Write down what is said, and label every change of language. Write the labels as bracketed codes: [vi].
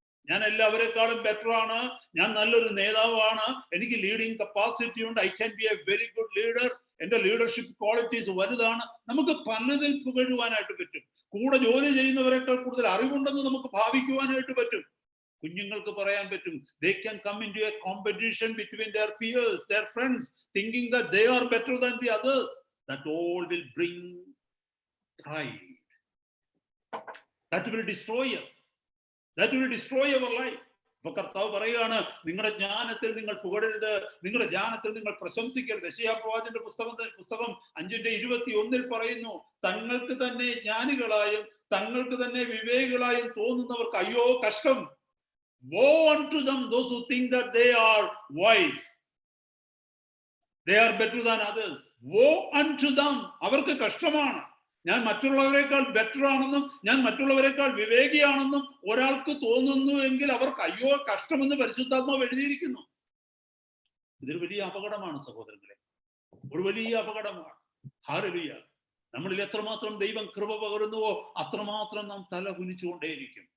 [ml] ഞാൻ എല്ലാവരെക്കാളും ബെറ്റർ ആണ്, ഞാൻ നല്ലൊരു നേതാവാണ്, എനിക്ക് ലീഡിങ് കപ്പാസിറ്റി ഉണ്ട്, [en] I can be a very good leader, [ml] എന്റെ ലീഡർഷിപ്പ് ക്വാളിറ്റീസ് വലുതാണ്. നമുക്ക് പലതിൽ പുകഴുവാനായിട്ട് പറ്റും. കൂടെ ജോലി ചെയ്യുന്നവരെക്കാൾ കൂടുതൽ അറിവുണ്ടെന്ന് നമുക്ക് ഭാവിക്കുവാനായിട്ട് പറ്റും. കുഞ്ഞുങ്ങൾക്ക് പറയാൻ പറ്റും, [en] they can come into a competition between their peers, their friends, thinking that they are better than the others. That all will bring pride. That will destroy us. That will destroy our life. [ml] അപ്പൊ കർത്താവ് പറയുകയാണ്, നിങ്ങളുടെ ജ്ഞാനത്തിൽ നിങ്ങൾ പുകഴരുത്, നിങ്ങളുടെ ജ്ഞാനത്തിൽ നിങ്ങൾ പ്രശംസിക്കരുത്. യെശയ്യാപ്രവാചകന്റെ പുസ്തകം 5:21 പറയുന്നു, തങ്ങൾക്ക് തന്നെ ജ്ഞാനികളായും തങ്ങൾക്ക് തന്നെ വിവേകികളായും തോന്നുന്നവർക്ക് അയ്യോ കഷ്ടം. [en] Woe unto them, those who think that they are wise, they are better than others. Woe unto them, [ml] അവർക്ക് കഷ്ടമാണ്. ഞാൻ മറ്റുള്ളവരെക്കാൾ ബെറ്റർ ആണെന്നും ഞാൻ മറ്റുള്ളവരെക്കാൾ വിവേകിയാണെന്നും ഒരാൾക്ക് തോന്നുന്നു എങ്കിൽ അവർക്ക് അയ്യോ കഷ്ടമെന്ന് പരിശുദ്ധാത്മാവ് എഴുതിയിരിക്കുന്നു. ഇതൊരു വലിയ അപകടമാണ് സഹോദരങ്ങളെ, ഒരു വലിയ അപകടമാണ്. ഹല്ലേലൂയ. നമ്മളിൽ എത്രമാത്രം ദൈവം കൃപ പകരുന്നുവോ അത്രമാത്രം നാം തല കുനിച്ചുകൊണ്ടേയിരിക്കും.